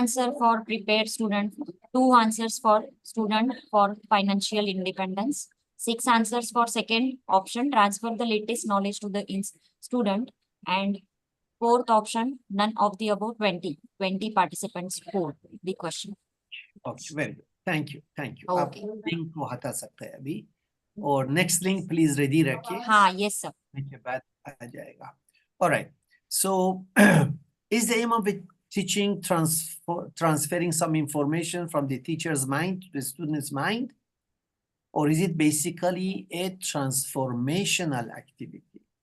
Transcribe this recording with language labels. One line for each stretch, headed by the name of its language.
English: answer for prepared student, 2 answers for student for financial independence, 6 answers for second option, transfer the latest knowledge to the student, and fourth option, none of the above, 20 participants for the question. Okay, very good. Thank you. आप Okay.
Hindi: Link को हटा सकते हैं अभी और next link please ready रखिए.
English: हाँ, yes, sir.
Hindi: के बाद आ जाएगा.
English: All right. So, is the aim of it teaching transferring some information from the teacher's mind to the student's mind? Or is it basically a transformational activity?